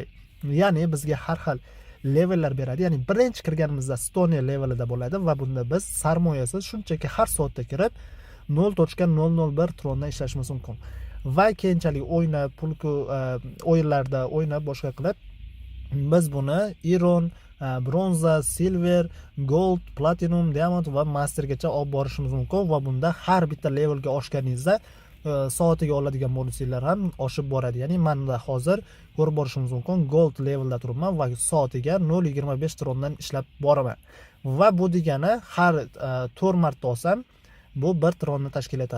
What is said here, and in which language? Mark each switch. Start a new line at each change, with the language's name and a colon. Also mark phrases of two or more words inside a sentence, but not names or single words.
Uzbek: Ya'ni bizga har xil levellar beradi. Ya'ni birinchi kirganimizda Stone levelida bo'ladi va bunda biz sarmoyasiz shunchaki har soatda kirib 0.001 trondan ishlashimiz mumkin. Va keyinchalik o'ynab, pulku o'yinlarda o'ynab boshqa qilib biz buni Iron, bronza,
English: silver, gold, platinum, diamond
Uzbek: va mastergacha olib borishimiz mumkin va bunda har bitta levelga oshganingizda soatiga oladigan bonuslar ham oshib boradi. Ya'ni menda hozir ko'rib borishingiz mumkin, gold levelda turibman va soatiga 0.25 trondan ishlab boraman. Va bu degani har 4 marta olsam bu 1 tronni tashkil etadi.